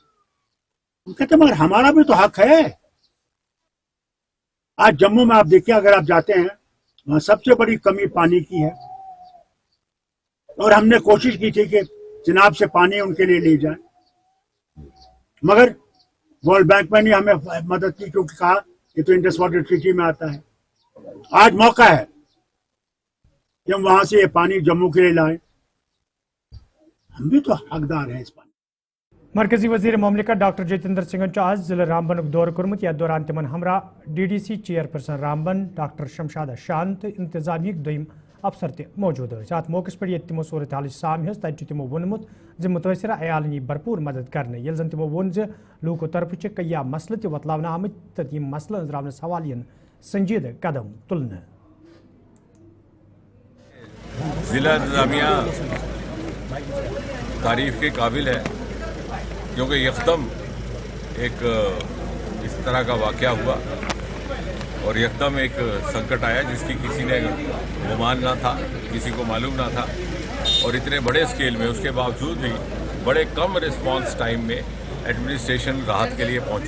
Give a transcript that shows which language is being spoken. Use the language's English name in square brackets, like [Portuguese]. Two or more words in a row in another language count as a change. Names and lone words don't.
[Hindi] हम कहते मगर हमारा भी तो हक है। आज जम्मू में आप देखिए, अगर आप जाते हैं वहां सबसे बड़ी कमी पानी की है, और हमने कोशिश की थी कि चिनाब से पानी उनके लिए ले जाए, मगर वर्ल्ड बैंक में नहीं हमें मदद की, क्योंकि कहा ये तो इंडस वाटर ट्रीटी में आता है। आज मौका है कि हम वहां से ये पानी जम्मू के लिए लाएं, हम भी तो हकदार हैं इस पानी। [Kashmiri] मरकजी वजीर ममलिकत डॉक्टर जितेंद्र सिंह आज जिले रामबन दौर कोर्मुत, यथ दौरान तिमन हमरा DDC चेयरपर्सन रामबन डॉक्टर शमशाद शांत इंतजामिया दोयम अफसर तह मौजूद। अत मौके पे तमो सूरत हाल साम तब तमो वोनमुत मुतवसरा अयालन यी भरपूर मदद करने, ये जन तमो वोन लूको तरफ कई मसल तह वतलावन आमत तो यम मसल अंजरावनस हवाले यन संजीद कदम तुलने। [Hindi] जिला इंतजामिया तारीफ के काबिल है, क्योंकि यकदम एक इस तरह का वाक़या हुआ और यकदम एक संकट आया जिसकी किसी ने गुमान ना था, किसी को मालूम ना था, और इतने बड़े स्केल में उसके बावजूद भी बड़े कम [English] response time [Hindi] में एडमिनिस्ट्रेशन राहत के लिए पहुंची।